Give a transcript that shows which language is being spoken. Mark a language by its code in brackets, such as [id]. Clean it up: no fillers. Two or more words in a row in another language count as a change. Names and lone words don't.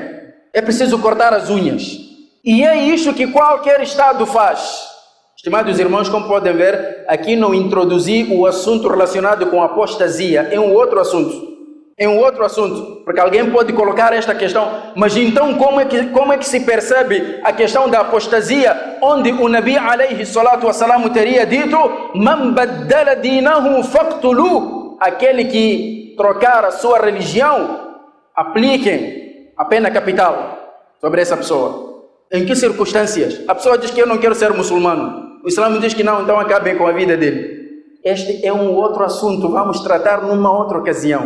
[pt] É preciso cortar as unhas. E é isso que qualquer Estado faz. Estimados irmãos, como podem ver, aqui não introduzi o assunto relacionado com apostasia, é um outro assunto. É um outro assunto, porque alguém pode colocar esta questão, mas então como é que se percebe a questão da apostasia, onde o [ar] نبي عليه الصلاة والسلام [pt] teria dito: [ar] من بدل دينه فاقتلوه, [pt] aquele que trocar a sua religião, apliquem a pena capital sobre essa pessoa. Em que circunstâncias? A pessoa diz que eu não quero ser muçulmano, o Islã diz que não, então acabem com a vida dele. Este é um outro assunto, vamos tratar numa outra ocasião.